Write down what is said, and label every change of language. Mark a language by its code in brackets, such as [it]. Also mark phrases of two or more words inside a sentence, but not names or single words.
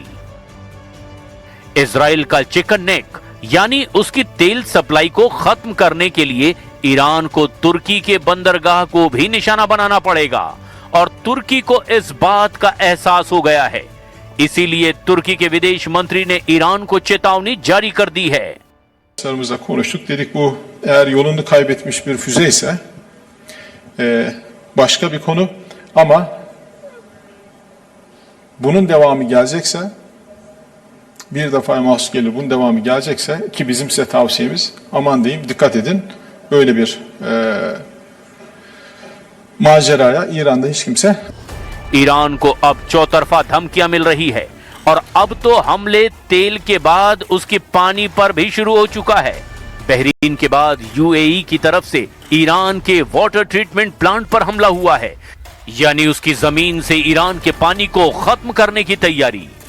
[hi] इजराइल का [en] chicken neck [hi] यानी उसकी तेल सप्लाई को खत्म करने के लिए ईरान को तुर्की के बंदरगाह को भी निशाना बनाना पड़ेगा और तुर्की को इस बात का एहसास हो गया है। इसीलिए तुर्की के विदेश मंत्री ने ईरान को चेतावनी जारी कर दी है। [tr] konuştuk dedik bu eğer yolunu kaybetmiş bir füze ise başka bir konu ama bunun devamı gelecekse bir defa mahsus gelir bunun devamı gelecekse ki bizim size tavsiyemiz aman diyeyim dikkat edin böyle bir maceraya İran'da hiç kimse [hi] ईरान को अब चौतरफा धमकियां मिल रही है और अब तो हमले तेल के बाद उसके पानी पर भी शुरू हो चुका है। बहरीन के बाद यूएई की तरफ से ईरान के [en] water treatment plant [hi] पर हमला हुआ है, यानी उसकी जमीन से ईरान के पानी को खत्म करने की तैयारी।